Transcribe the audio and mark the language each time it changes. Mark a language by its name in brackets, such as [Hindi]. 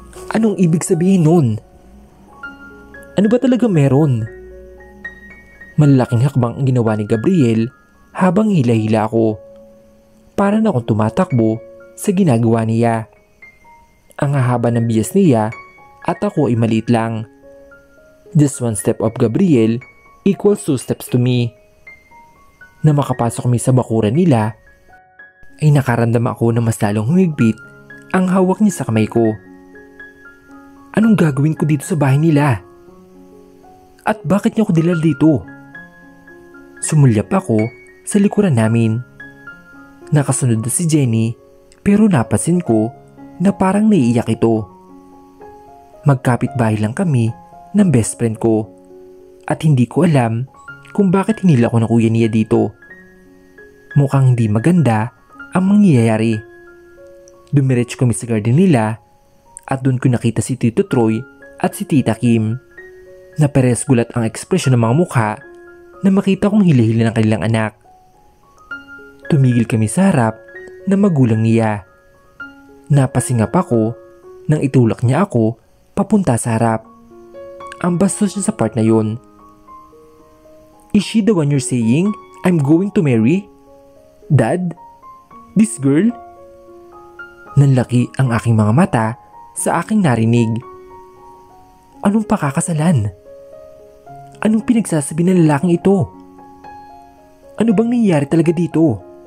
[Filipino] Anong ibig sabihin nun? Ano ba talaga meron? Malalaking hakbang ang ginawa ni Gabriel habang hila-hila ako. Para na akong tumatakbo sa ginagawa niya. Ang hahaba ng bias niya at ako ay maliit lang. [English] Just one step of Gabriel equals 2 steps to me. [Filipino] Na makapasok kami sa bakuran nila, ay nakaramdam ako na mas lalong humigpit ang hawak niya sa kamay ko. Anong gagawin ko dito sa bahay nila? At bakit niya ako dinala dito? Sumulyap ako sa likuran namin. Nakasunod na si Jenny pero napansin ko na parang naiiyak ito. Magkapit-bahay lang kami ng best friend ko at hindi ko alam kung bakit hinila ko ng kuya niya dito. Mukhang hindi maganda ang mangyayari. Dumiretso kami sa garden nila at doon ko nakita si Tito Troy at si Tita Kim na parehas gulat ang ekspresyon ng mga mukha na makita kong hila-hila ng kanilang anak. Tumigil kami sa harap ng magulang niya. Napasingap ako nang itulak niya ako papunta sa harap. Ang bastos niya sa part na yun. [English] Is she the one you're saying I'm going to marry? Dad? This girl? [Filipino] Nanlaki ang aking mga mata sa aking narinig. Anong pakakasalan? Anong pinagsasabi ng lalaking ito? Ano bang nangyayari talaga dito?